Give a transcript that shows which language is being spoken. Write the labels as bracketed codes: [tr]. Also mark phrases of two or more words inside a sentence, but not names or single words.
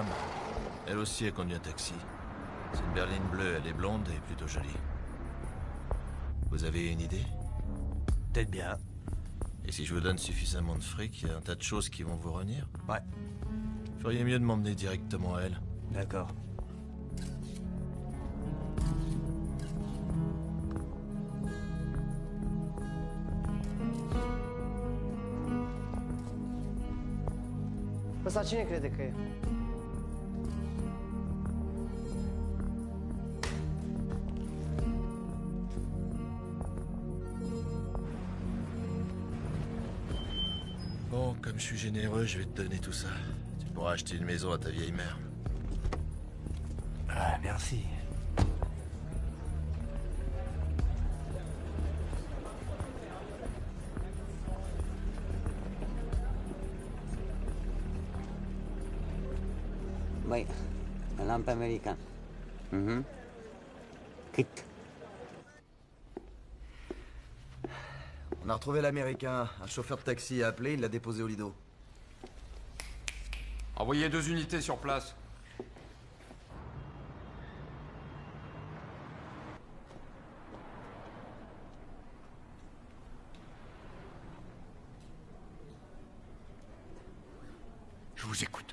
[fr] Elle aussi a conduit un taxi. C'est une berline bleue, elle est blonde et plutôt jolie. Vous avez une idée? Peut-être bien. Et si je vous donne suffisamment de fric, il y a un tas de choses qui vont vous revenir? Ouais. Feriez mieux de m'emmener directement à elle. D'accord. [ro] Ăsta cine crede că e? [fr] Bon, comme je suis généreux, je vais te donner tout ça. Tu pourras acheter une maison à ta vieille mère. Ah, merci. [ro] Băi, l-am pe american. Cât? [fr] On a retrouvé l'américain. Un chauffeur de taxi a appelé, il l'a déposé au Lido. Envoyez 2 unités sur place. Je vous écoute.